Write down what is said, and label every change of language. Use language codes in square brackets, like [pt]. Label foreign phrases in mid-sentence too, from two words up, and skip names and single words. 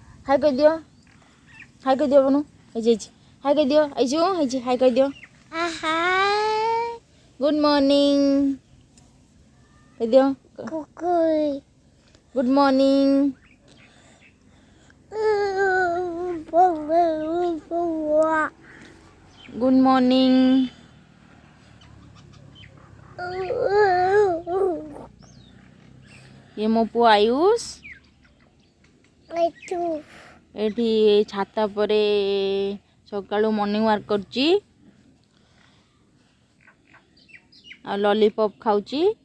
[hi] हाय कह दियो बनू हाय कह दियो हाय कह दियो [en] good morning [hi] कह दियो [en] good morning good morning [or] ଏ ମୋ ପୁଅ ଆୟୁଷ ଏଠି ଛାତ ପରେ ସକାଳୁ [en] morning walk [or] କରୁଛି ଆଉ ଲଲିପପ ଖାଉଛି